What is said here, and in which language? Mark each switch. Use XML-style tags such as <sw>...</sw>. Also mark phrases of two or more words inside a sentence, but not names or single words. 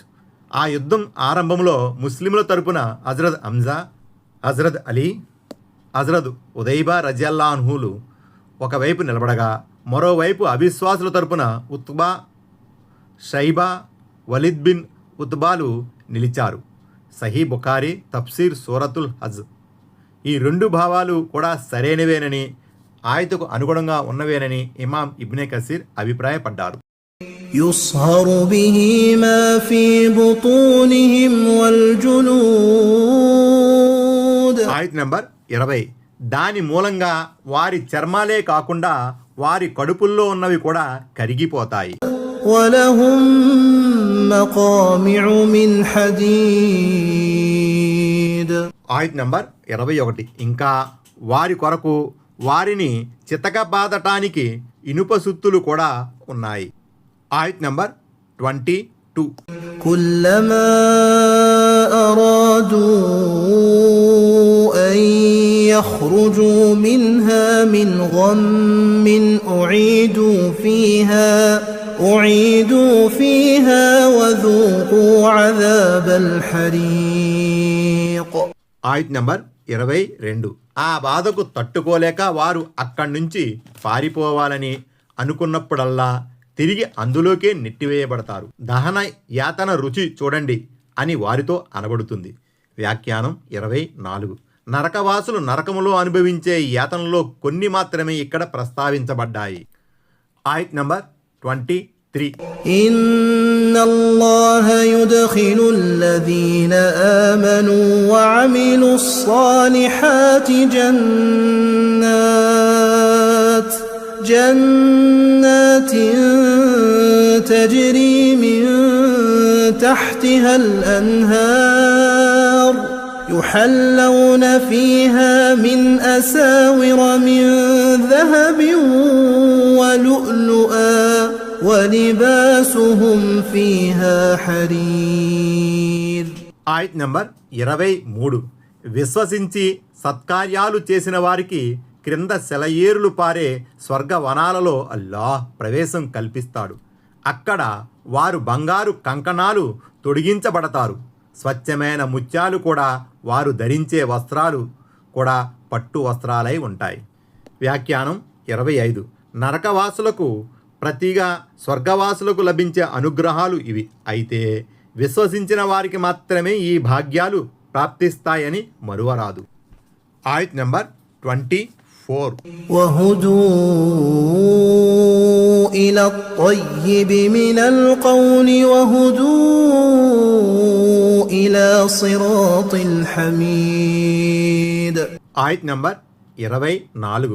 <te>ఆ యుద్ధం ఆరంభంలో ముస్లింల తరపున హజరత్ హంజా, హజరత్ అలీ, హజరత్ ఉదైబా రజియల్లాహులు ఒకవైపు నిలబడగా, మరోవైపు అవిశ్వాసుల తరపున ఉత్బా, షైబా, వలిద్ బిన్ ఉత్బాలు నిలిచారు. సహీ బుఖారీ తఫ్సీర్ సూరతుల్ హజ్. ఈ రెండు భావాలు కూడా సరైనవేనని, ఆయతకు అనుగుణంగా ఉన్నవేనని ఇమాం ఇబ్నే కసీర్ అభిప్రాయపడ్డారు.</te> <ar>يصهر به ما في بطونهم والجلود.</ar> <te>ఆయత్ నంబర్ 20. దాని మూలంగా వారి చర్మాలే కాకుండా వారి కడుపుల్లో ఉన్నవి కూడా కరిగిపోతాయి.</te> <ar>ولهم مقامع من حديد.</ar> <te>ఆయత్ నంబర్ 21. ఇంకా వారి కొరకు వారిని చితకబాదటానికి ఇనుప సుత్తులు కూడా ఉన్నాయి. ఆయత్ నంబర్ 22.</te> <ar>كلما أرادوا أن يخرجوا منها من غم أعيدوا فيها وذوقوا عذاب الحريق.</ar> <te>ఆయత్ నంబర్ 22. ఆ బాధకు తట్టుకోలేక వారు అక్కడి నుంచి పారిపోవాలని అనుకున్నప్పుడల్లా తిరిగి అందులోకే నెట్టివేయబడతారు. దహన యాతన రుచి చూడండి అని వారితో అనబడుతుంది. వ్యాఖ్యానం 24. నరకవాసులు నరకములో అనుభవించే యాతనలో కొన్ని మాత్రమే ఇక్కడ ప్రస్తావించబడ్డాయి. ఆయత్ నంబర్ 23.</te> <ar>إن الله يدخل الذين آمنوا وعملوا الصالحات جنات تجري من تحتها الأنهار يحلون فيها من أساور من ذهب ولؤلؤا ولباسهم فيها حرير.</ar> <te>ఆయత్ నంబర్ 23. విశ్వసించి సత్కార్యాలు చేసిన వారికి క్రింద సెలయేరులు పారే స్వర్గవనాలలో అల్లాహ్ ప్రవేశం కల్పిస్తాడు. అక్కడ వారు బంగారు కంకణాలు తొడిగించబడతారు. స్వచ్ఛమైన ముత్యాలు కూడా వారు ధరించే వస్త్రాలు కూడా పట్టు వస్త్రాలై ఉంటాయి. వ్యాఖ్యానం 25. నరకవాసులకు ప్రతిగా స్వర్గవాసులకు లభించే అనుగ్రహాలు ఇవి. అయితే విశ్వసించిన వారికి మాత్రమే ఈ భాగ్యాలు ప్రాప్తిస్తాయని మరువరాదు. ఆయత్ నంబర్ 24.</te> <ar>وهدوا إلى الطيب من القول وهدوا إلى صراط الحميد.</ar> <te>ఆయత్ నంబర్ 24.</te>